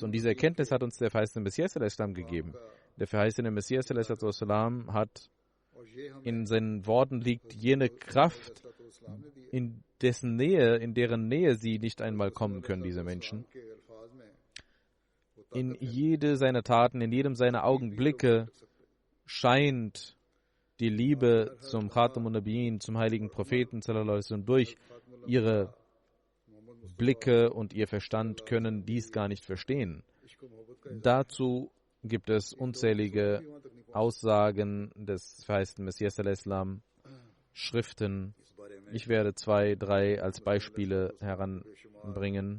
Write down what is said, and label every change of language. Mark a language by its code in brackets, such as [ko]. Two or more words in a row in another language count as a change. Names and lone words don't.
[de] Und diese Erkenntnis hat uns der verheißene Messias al-Islam gegeben. Der verheißene Messias al-Islam hat, in seinen Worten liegt jene Kraft, in deren Nähe sie nicht einmal kommen können, diese Menschen. In jede seiner Taten, in jedem seiner Augenblicke scheint die Liebe zum [ar] Khatam al-Nabiyyin, [de] zum heiligen Propheten [ar] sallallahu alaihi wasallam [de] durch. Ihre Blicke und ihr Verstand können dies gar nicht verstehen. Dazu gibt es unzählige Aussagen des verheißten Messias al-Islam, Schriften. Ich werde 2, 3 als Beispiele heranbringen.